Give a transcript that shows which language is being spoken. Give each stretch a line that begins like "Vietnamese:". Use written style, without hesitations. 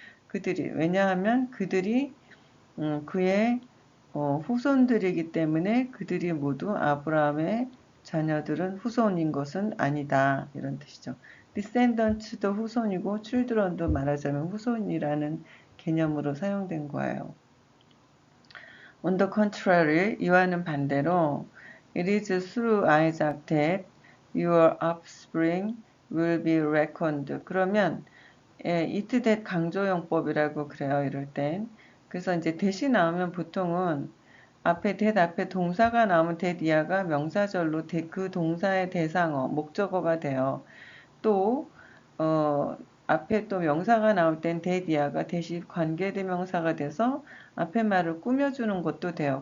Korean: 그들이 왜냐하면 그들이 그의 후손들이기 때문에 그들이 모두 아브라함의 자녀들은 후손인 것은 아니다 이런 뜻이죠. descendants도 후손이고 children도 말하자면 후손이라는 개념으로 사용된 거예요.
English: On the contrary,
Korean: 이와는 반대로
English: it is through Isaac that your offspring will be reckoned.
Korean: 그러면 it that 강조용법이라고 그래요. 이럴 땐. 그래서 이제 대시 나오면 보통은 앞에 that 앞에 동사가 나오면 that 이하가 명사절로 그 동사의 대상어, 목적어가 돼요. 또 앞에 또 명사가 나올 땐 that 이하가 대시 관계대명사가 돼서 앞에 말을 꾸며주는 것도 돼요.